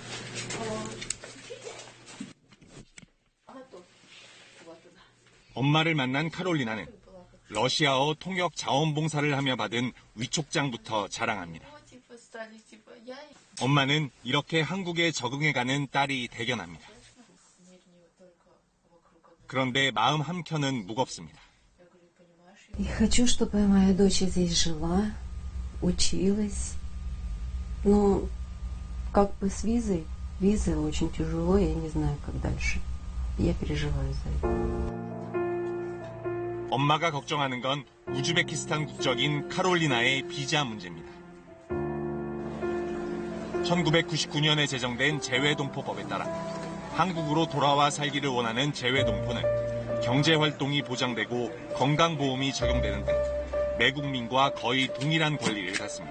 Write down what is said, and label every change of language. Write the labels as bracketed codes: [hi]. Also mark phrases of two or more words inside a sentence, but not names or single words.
[ko] 엄마를 만난 카롤리나는 러시아어 통역 자원봉사를 하며 받은 위촉장부터 자랑합니다. 엄마는 이렇게 한국에 적응해가는 딸이 대견합니다. 그런데 마음 한켠은 무겁습니다. [ru] Я хочу, чтобы моя дочь здесь жила, училась. Но как бы с визой, виза очень тяжело, я не знаю, как дальше. Я переживаю за это. [ko] 엄마가 걱정하는 건 우즈베키스탄 국적인 카롤리나의 비자 문제입니다. 1999년에 제정된 재외동포법에 따라 한국으로 돌아와 살기를 원하는 재외동포는 경제활동이 보장되고 건강보험이 적용되는 등 내국민과 거의 동일한 권리를 갖습니다.